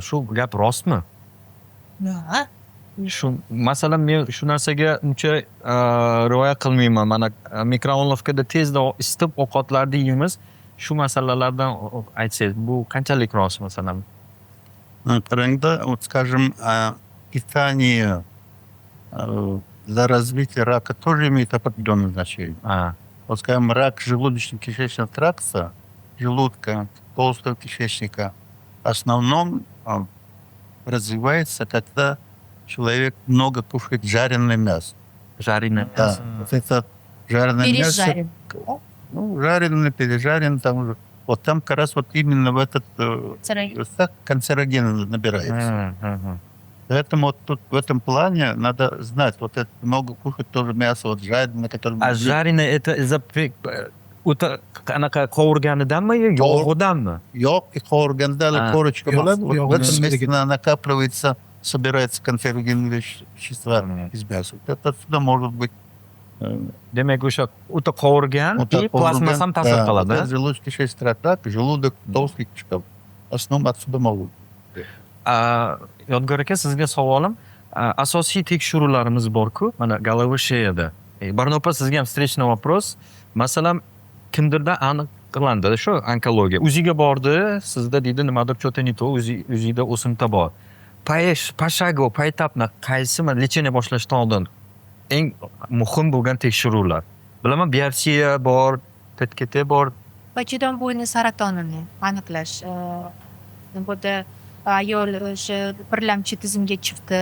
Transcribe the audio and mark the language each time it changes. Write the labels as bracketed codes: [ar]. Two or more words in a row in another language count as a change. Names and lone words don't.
[uz] Shu gap rostmi? Shu masalan men shu narsaga uncha rioya qilmayman. Mana mikrovolnovkada tezda isitib ovqatlarni yeymiz. Shu masalalardan aytsangiz, bu qanchalik rost masalan? Qarangda, [ru] вот скажем, питание для развития рака тоже имеет определенное значение. Вот скажем, рак желудочно-кишечного тракта, желудка, толстого кишечника, в основном развивается, когда человек много кушает жареное мясо. Жареное Да, мясо. вот это жареное мясо. Пережарен. Ну, жареный, пережарен, там уже. Вот там как раз вот именно в этот канцероген набирается. Поэтому вот тут в этом плане надо знать, вот это много кушать тоже мясо, вот жареное, которое... A жареное это из-за [uz] o'ta qanaqa qovurganidanmi yo yog'idanmi? Yo'q, qovurganda корочка yo'q, [ru] вот [uz] yo'q, [ru] в этом [uz] yo'q. [ru] месте накапливается, собирается канцерогенные вещества из мяса. Вот это отсюда может быть... [uz] Demak o'sha o'ta qovurgan и plazmas ham ta'sir qiladi. [ru] Вот желудочно-кишечный тракт, желудок, толстый кишка. В основном отсюда могут. [uz] Yodgor aka, sizga savolim, asosiy tekshiruvlarimiz bor-ku, mana Galavisheada. Barnopa, sizga ham [ru] встречный вопрос. [uz] Masalan, kimdirda aniqlandi shu onkologiya. O'ziga bordi, sizda deydi nimadir [ru] что-то не то, [uz] o'zida o'simta bor. Pashagov, paytapni qaysi lecheniya boshlashdan oldin eng muhim bo'lgan tekshiruvlar. Bilaman, biopsiya bor, PET-CT bor. Bachadon bo'yni saratonini aniqlash. Bunda ayol o'sha birlamchi tizimga chiqdi.